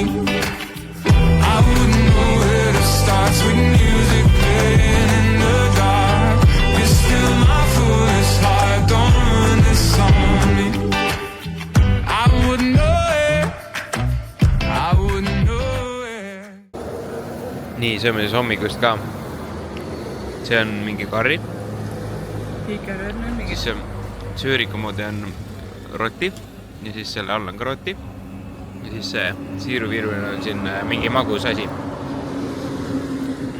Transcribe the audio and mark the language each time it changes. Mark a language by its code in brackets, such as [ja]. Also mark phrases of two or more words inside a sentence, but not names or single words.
[en] I wouldn't know where to start with music playing in the dark. Be still my foolish heart, don't ruin this on me. I wouldn't know it, I wouldn't know it. [et] Nii, sööme siis hommikust ka. See on mingi karri. Siis sööriku moodi on roti ja siis selle all on ka roti. Ja siis see siiruviiruline on siin mingi magus asi.